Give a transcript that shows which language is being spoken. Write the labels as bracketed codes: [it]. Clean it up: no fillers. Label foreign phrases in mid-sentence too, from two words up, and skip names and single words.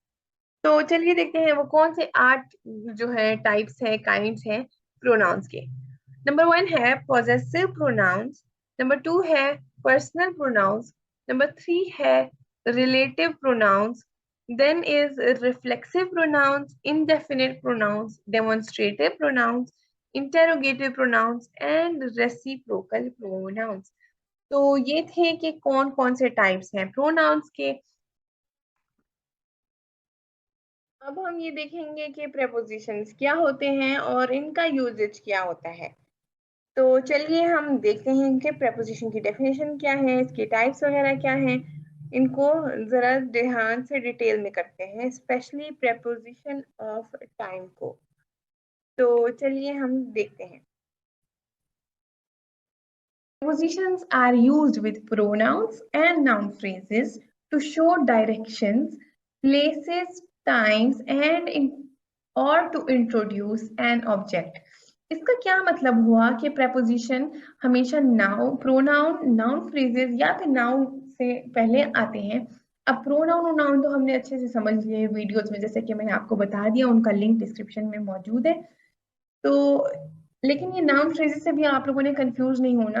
[hi] तो चलिए देखते हैं वो कौन से 8 जो है टाइप्स है, काइंड्स हैं प्रोनाउंस के। नंबर 1 है [en] possessive pronouns. [hi] नंबर 2 है [en] personal pronouns. [hi] नंबर 3 है [en] relative pronouns. then is reflexive pronouns, indefinite pronouns, demonstrative pronouns, interrogative pronouns and reciprocal pronouns। [hi] तो ये थे कि कौन कौन से टाइप्स हैं प्रोनाउंस के। अब हम ये देखेंगे कि प्रेपोजिशंस क्या होते हैं और इनका यूजेज क्या होता है। तो चलिए हम देखते हैं कि प्रेपोजिशन की डेफिनेशन क्या है, इसके टाइप्स वगैरह क्या हैं। इनको जरा ध्यान से डिटेल में करते हैं, [en] specially preposition of time [hi] को। तो चलिए हम देखते हैं। [en] Prepositions are used with pronouns and noun phrases to show directions, places, times, and or to introduce an object. [hi] इसका क्या मतलब हुआ कि preposition हमेशा [en] noun, pronoun, noun phrases [hi] या फिर नाउन से पहले आते हैं। अब प्रोनाउन और नाउन तो हमने अच्छे से समझ लिए वीडियोस में, जैसे कि मैंने आपको बता दिया, उनका [en] link description [hi] में मौजूद है। तो लेकिन ये [en] noun phrases [hi] से भी आप लोगों ने कंफ्यूज नहीं होना।